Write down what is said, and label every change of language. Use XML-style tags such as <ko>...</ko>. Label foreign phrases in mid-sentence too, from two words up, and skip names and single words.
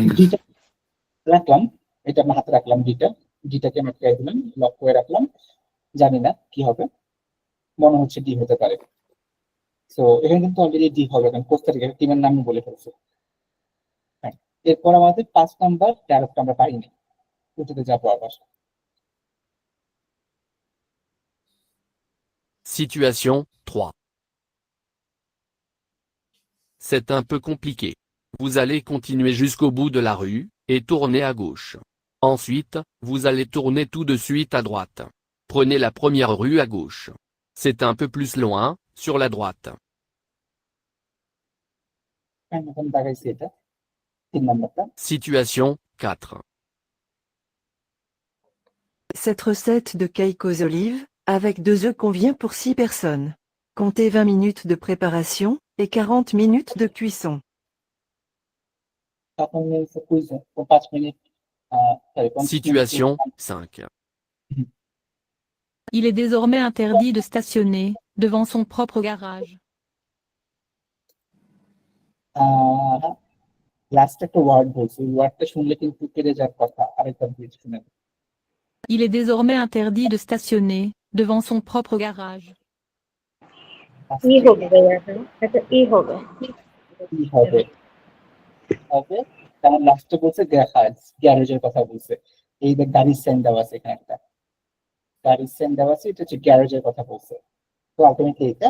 <bn>ডিটা রাখলাম, এটা আমার হাতে রাখলাম। ডিটাকে আমি খেয়ে দিলাম, লক করে রাখলাম। জানি না কি হবে, মনে হচ্ছে ডি হতে পারে। সো এখানে কিন্তু অলরেডি ডি হবে, কারণ কোস্টারিকা টিমের নাম বলে ফেলছে। এরপর আমাদের 5 নাম্বার ডায়ালগটা আমরা পাইনি, ওটাতে যাবো আবার।</bn> <fr>Situation 3. C'est un peu compliqué. Vous allez continuer jusqu'au bout de la rue, et tourner à gauche. Ensuite, vous allez tourner tout de suite à droite. Prenez la première rue à gauche. C'est un peu plus loin, sur la droite.</fr> <bn>এখন দেখাইছি এটা 3 নাম্বারটা।</bn> <fr>Situation 4. Cette recette de cake aux olives, avec 2 œufs convient pour 6 personnes. Comptez 20 minutes de préparation et 40 minutes de cuisson.</fr> <bn>5 মিনিট কুইজ, 5 মিনিট।</bn> <fr>Situation 5. Il est désormais interdit de stationner devant son propre garage.</fr> <bn>লাস্ট একটা ওয়ার্ড বলছি, ওয়ার্ডটা শুনলে কিন্তু কেটে যাওয়ার কথা। আরেকবার প্লিজ শুনেন।</bn> <fr>Il est désormais interdit de stationner devant son propre garage.</fr> <bn>ই হবে ভাইয়া, এটা ই হবে। কি হবে? হবে, কারণ লাস্টে বলছে গ্যারেজের কথা বলছে। এই যে গাড়ির সাইন দেওয়া আছে, এখানে একটা গাড়ির সাইন দেওয়া আছে, এটা হচ্ছে গ্যারেজের কথা বলছে। তো আলটিমেটলি এটা।</bn>